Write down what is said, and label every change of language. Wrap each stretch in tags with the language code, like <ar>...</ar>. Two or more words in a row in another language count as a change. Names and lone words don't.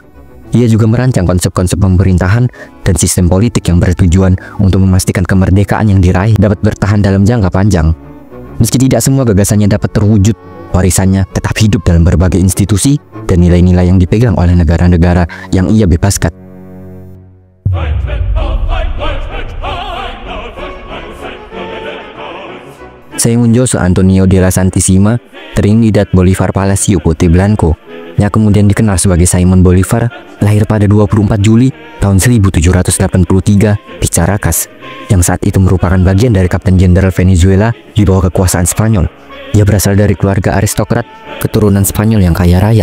<id>Ia juga merancang konsep-konsep pemerintahan dan sistem politik yang bertujuan untuk memastikan kemerdekaan yang diraih dapat bertahan dalam jangka panjang. Meski tidak semua gagasannya dapat terwujud, warisannya tetap hidup dalam berbagai institusi dan nilai-nilai yang dipegang oleh negara-negara yang ia bebaskan. Según José Antonio de la Santísima Trinidad Bolívar Palacio Puente Blanco, yang kemudian dikenal sebagai Simón Bolívar, lahir pada 24 Juli tahun 1783 di Caracas, yang saat itu merupakan bagian dari Kapten Jenderal Venezuela di bawah kekuasaan Spanyol. Ia berasal dari keluarga aristokrat keturunan Spanyol yang kaya raya.</id>